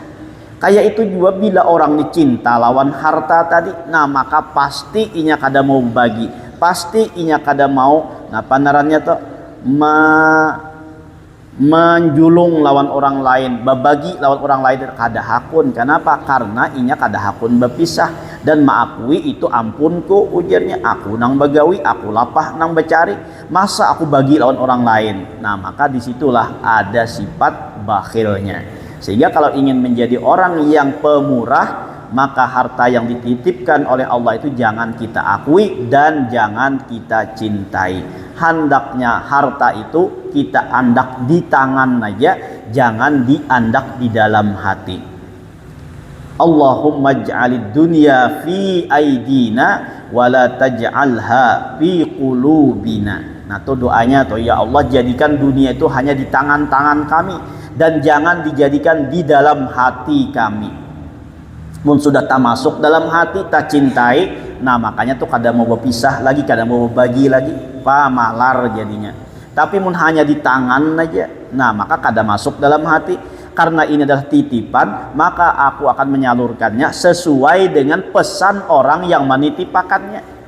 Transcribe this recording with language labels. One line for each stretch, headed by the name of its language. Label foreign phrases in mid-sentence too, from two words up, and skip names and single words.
Banjar: Kayak itu juga bila orang dicinta lawan harta tadi, nah maka pasti inya kada mau bagi, pasti inya kada mau ngapa narannya tuh menjulung lawan orang lain, berbagi lawan orang lain, kada hakun.
Indonesian: Kenapa?
Banjar: Karena inya kada hakun berpisah dan maakui itu ampunku, ujarnya aku nang bagawi, aku lapah nang becari, masa aku bagi lawan orang lain.
Indonesian: Nah, maka disitulah ada sifat bakhilnya. Sehingga kalau ingin menjadi orang yang pemurah, maka harta yang dititipkan oleh Allah itu jangan kita akui dan jangan kita cintai.
Banjar: Hendaknya harta itu kita andak di tangan aja, jangan diandak di dalam hati.
Arabic: Allahumma ij'alid dunya fi aidina wa la taj'alha fi qulubina.
Indonesian: Nah, itu doanya tuh, ya Allah jadikan dunia itu hanya di tangan-tangan kami dan jangan dijadikan di dalam hati kami.
Banjar: Mun sudah tak masuk dalam hati, tak cintai, nah makanya tuh kada mau berpisah lagi, kada mau berbagi lagi, pamalar jadinya. Tapi mun hanya di tangan aja, nah maka kada masuk dalam hati.
Indonesian: Karena ini adalah titipan, maka aku akan menyalurkannya sesuai dengan pesan orang yang menitipakannya.